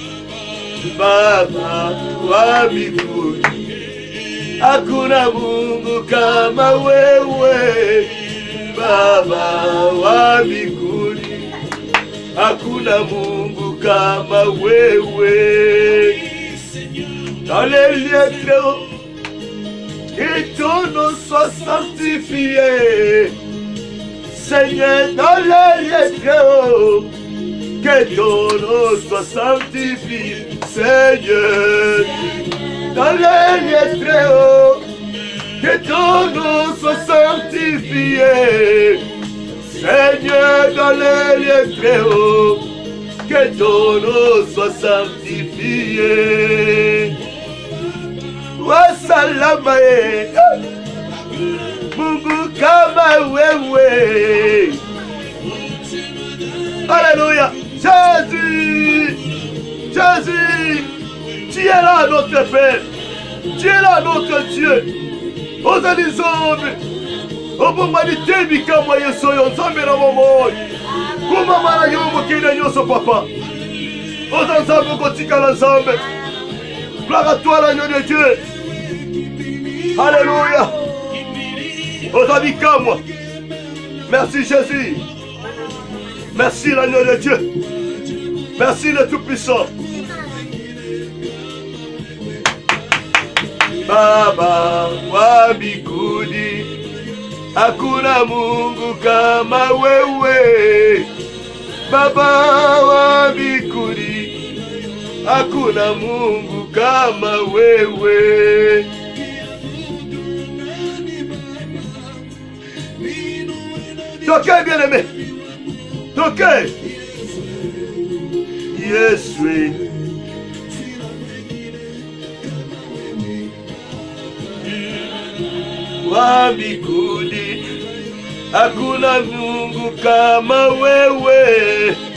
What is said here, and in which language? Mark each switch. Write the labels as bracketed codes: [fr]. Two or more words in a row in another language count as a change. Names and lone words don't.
[sw] Baba wa mbinguni, hakuna Mungu kama wewe. Baba wa mbinguni, hakuna Mungu kama wewe. [fr] Dans les lieux très hauts, que ton nom soit sanctifié. Seigneur, dans les lieux très hauts, que ton nom soit sanctifié. Seigneur, dans les lieux très hauts, que ton nom soit sanctifié. Seigneur, dans les lieux très hauts, que ton nom soit sanctifié. [sw] Wasalama Mungu kama wewe. [fr] Alléluia. Jésus, Jésus, tu es là notre Père, tu es là notre Dieu. [ln] Ozali nzambe obomani tebi kama Yesu yo nzambe na momoi kumama na yo mokili nyonso papa. Oza nzambe okotikala nzambe. [fr] Gloire à toi l'agneau de Dieu. [ln] Alléluia. Ozali kama. [fr] Merci Jésus. Merci l'agneau de Dieu. Merci le Tout-Puissant. [sw] Baba wa mbinguni, hakuna Mungu kama wewe. Baba wa mbinguni, hakuna Mungu kama wewe. [fr] Tokez bien-aimé, tokez. [sw] Yesu. Wa mbinguni, hakuna Mungu kama wewe.